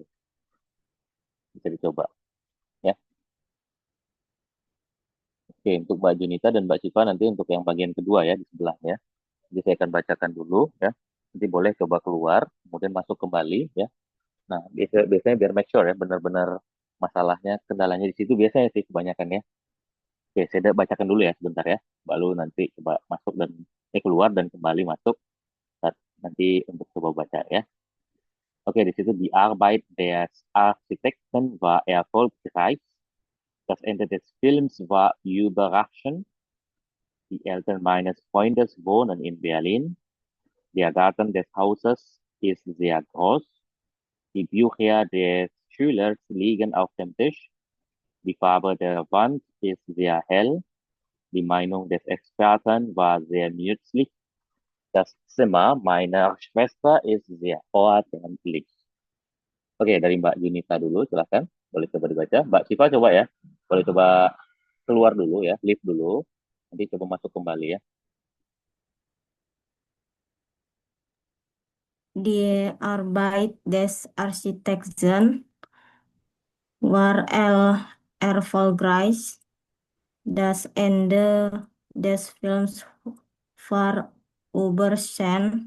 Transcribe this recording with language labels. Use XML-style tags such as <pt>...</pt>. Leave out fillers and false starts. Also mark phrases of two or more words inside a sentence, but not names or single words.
<id>Bisa dicoba ya. Oke, untuk Mbak Junita dan Mbak Siva nanti untuk yang bagian kedua ya di sebelahnya. Jadi saya akan bacakan dulu ya. Nanti boleh coba keluar, kemudian masuk kembali ya. Nah, biasanya biar</id> <en>make sure</en> <id>ya benar-benar masalahnya, kendalanya di situ biasanya sih kebanyakan ya. Oke, saya bacakan dulu ya sebentar ya. Lalu nanti coba masuk dan keluar dan kembali masuk. nanti untuk coba baca ya. Oke, di situ</id> <de>die Arbeit des Architekten war erfolgreich. Das Ende des Films war überraschend. Die Eltern meines Freundes wohnen in Berlin. Der Garten des Hauses ist sehr groß. Die Bücher des Schülers liegen auf dem Tisch. Die Farbe der Wand ist sehr hell. Die Meinung des Experten war sehr nützlich. Das Zimmer meiner Schwester ist sehr ordentlich.</de> <id>Oke, dari Mbak Junita dulu, silahkan. Boleh coba dibaca. Mbak Siva coba ya. Boleh coba keluar dulu ya, leave dulu. Nanti coba masuk kembali ya.</id> <de>Die Arbeit des Architekten war erfolgreich. Das Ende des Films war überraschend.</de>